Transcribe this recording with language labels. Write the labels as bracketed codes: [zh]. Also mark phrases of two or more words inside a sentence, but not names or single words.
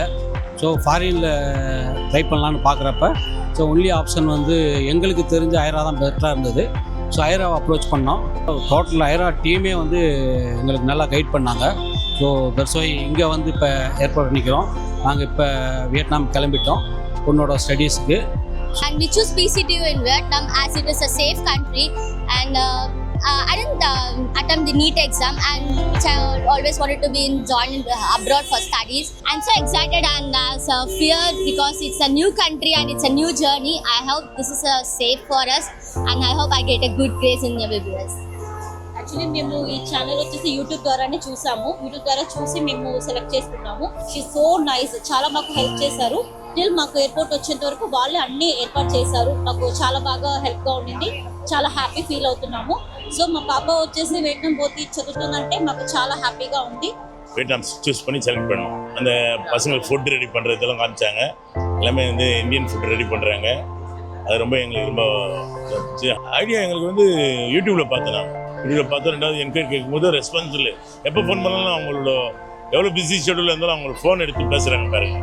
[ta] ஸோ ஃபாரினில் ட்ரை பண்ணலான்னு பார்க்குறப்ப [en] so only option [ta] வந்து எங்களுக்கு தெரிஞ்ச ஐரா தான் பெட்டராக இருந்தது. ஸோ ஐராவை அப்ரோச் பண்ணோம். டோட்டல் ஐரா டீமே வந்து எங்களுக்கு நல்லா கைட் பண்ணாங்க. [en] so that's [ta] இங்கே வந்து இப்போ ஏற்பாடு பண்ணிக்கிறோம். நாங்கள் இப்போ வியட்நாம் கிளம்பிட்டோம் பொண்ணோட ஸ்டடீஸுக்கு. [en] And we choose PCTU in Vietnam as it is a safe country and I didn't attempt the NEET exam and which I always wanted to be joined abroad for studies. I'm so excited and fear because it's a new country and it's a new journey. I hope this is safe for us and I hope I get a good grades in MBBS. [te] యాక్చువల్లీ మేము ఈ ఛానల్ వచ్చేసి యూట్యూబ్ ద్వారానే చూసాము. యూట్యూబ్ ద్వారా చూసి మేము సెలెక్ట్ చేసుకున్నాము. [en] she so nice, [te] చాలా మాకు హెల్ప్ చేశారు. టిల్ మాకు ఎయిర్పోర్ట్ వచ్చేంత వరకు వాళ్ళే అన్ని ఏర్పాటు చేశారు. మాకు చాలా బాగా హెల్ప్గా ఉండింది. చాలా [en] happy feel [te] అవుతున్నాము. సో మా పాప వచ్చేసి వియట్నాం పోతే చదువుతుందంటే మాకు చాలా హ్యాపీగా ఉంది. [ta] வியட்நாம் சூஸ் பண்ணி செலக்ட் பண்ணோம். அந்த பசங்களுக்கு ஃபுட் ரெடி பண்ணுறதெல்லாம் காமிச்சாங்க. எல்லாமே வந்து [en] Indian food [ta] ரெடி பண்ணுறாங்க. அது ரொம்ப எங்களுக்கு ரொம்ப ஐடியா. எங்களுக்கு வந்து யூடியூப்பில் பார்த்தேன். யூடியூப்பில் பார்த்தோம். ரெண்டாவது என்கொயரி கேட்கும்போது ரெஸ்பான்சிபிள் எப்போ ஃபோன் பண்ணாலும் அவங்களோட எவ்வளோ பிஸி ஷெடியூலில் இருந்தாலும் அவங்களோட ஃபோன் எடுத்து பேசுகிறாங்க பாருங்க.